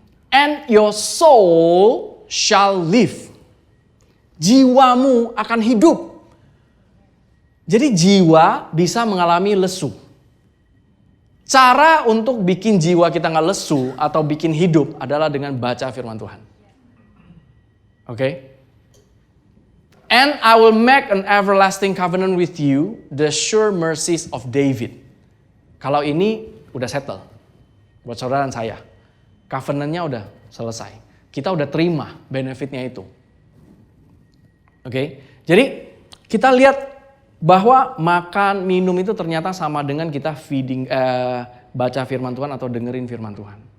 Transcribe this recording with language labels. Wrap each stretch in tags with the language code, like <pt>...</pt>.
<en>And your soul shall live.</en> <id>Jiwamu akan hidup. Jadi jiwa bisa mengalami lesu. Cara untuk bikin jiwa kita nggak lesu atau bikin hidup adalah dengan baca firman Tuhan. Oke?</id> <en>And I will make an everlasting covenant with you, the sure mercies of David.</en> <id>Kalau ini udah settle buat saudara dan saya. Covenant-nya udah selesai. Kita udah terima benefitnya itu. Oke? Jadi kita lihat bahwa makan, minum itu ternyata sama dengan kita baca firman Tuhan atau dengerin firman Tuhan.</id>